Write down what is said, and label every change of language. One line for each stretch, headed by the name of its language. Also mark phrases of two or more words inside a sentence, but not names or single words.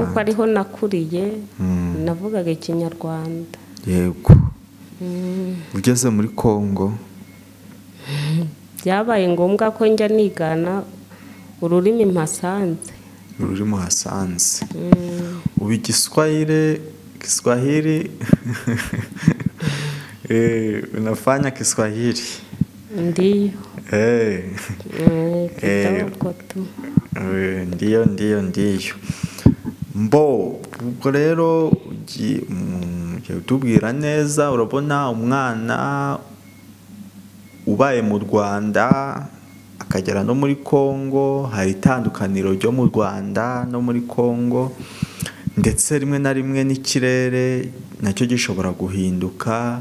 Kinyarwanda: Kuko ariho nakuriye, navugaga Ikinyarwanda. Yego. Ugeze muri Kongo byabaye ngombwa ko njya nigana ururimi mpasanze. Ururimi hasanze. Ubu Kiswahili
Swahili: unafanya Kiswahili? Ndiyo. Ndiyo.
Kinyarwanda: Ubwo rero utubwira neza, urabona umwana ubaye mu Rwanda akagera no muri Kongo, hari itandukaniro ryo mu Rwanda no muri Kongo, ndetse rimwe na rimwe n'ikirere nacyo gishobora guhinduka.